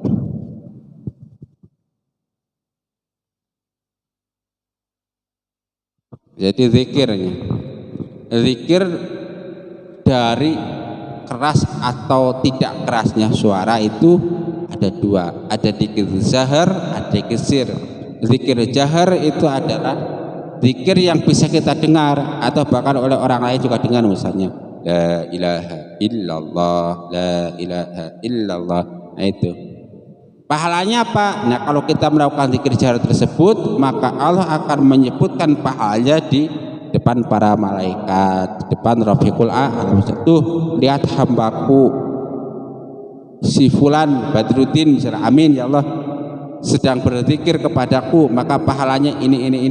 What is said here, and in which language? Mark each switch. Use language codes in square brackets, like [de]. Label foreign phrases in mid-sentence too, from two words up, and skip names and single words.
[id] Jadi zikir dari keras atau tidak kerasnya suara itu ada dua, ada zikir zahar, ada zikir sir. Zikir jahar itu adalah zikir yang bisa kita dengar atau bahkan oleh orang lain juga dengar, misalnya [ar] لا إله إلا الله، لا إله إلا الله. [id] Nah, itu pahalanya apa? Nah, kalau kita melakukan zikir jahar tersebut, maka Allah akan menyebutkan pahalanya di depan para malaikat, di depan [ar] الرفيق الأعلى. [id] Tuh, lihat hambaku si fulan Badruddin, misalnya, [ar] آمين يا الله, [id] sedang berzikir kepadaku, maka pahalanya ini.